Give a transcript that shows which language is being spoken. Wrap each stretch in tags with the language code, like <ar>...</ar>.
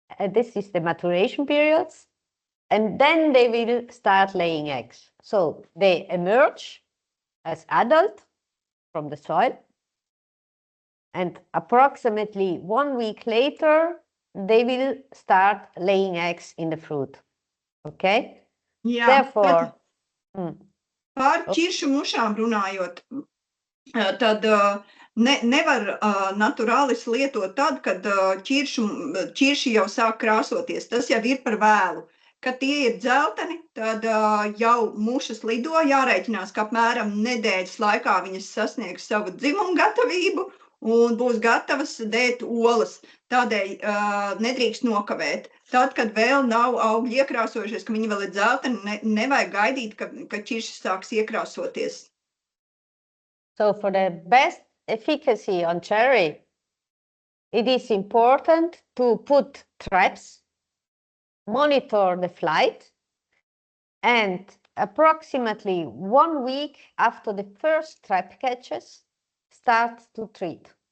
<en>This is the maturation periods. And then they will start laying eggs. So they emerge as adult from the soil. And approximately 1 week later, they will start laying eggs in the fruit. Okay?</en> <lv>Jā,</lv> <en>Therefore,</en> <lv>par ķiršu mušām runājot, tad nevar naturālis lietot tad, kad ķirši jau sāk krāsoties. Tas jau ir par vēlu. Kad tie ir dzelteni, tad jau mušas lido, jārēķinās, ka apmēram nedēļas laikā viņas sasniegs savu dzimumu gatavību un būs gatavas dēt olas. Tādēļ nedrīkst nokavēt. Tad, kad vēl nav augļi iekrāsojušies, ka viņi vēl ir dzelteni, nevajag gaidīt, ka ķiršas sāks iekrāsoties.</lv> <en>So for the best efficacy on cherry, it is important to put traps, monitor the flight, and approximately 1 week after the first trap catches, start to treat.</en>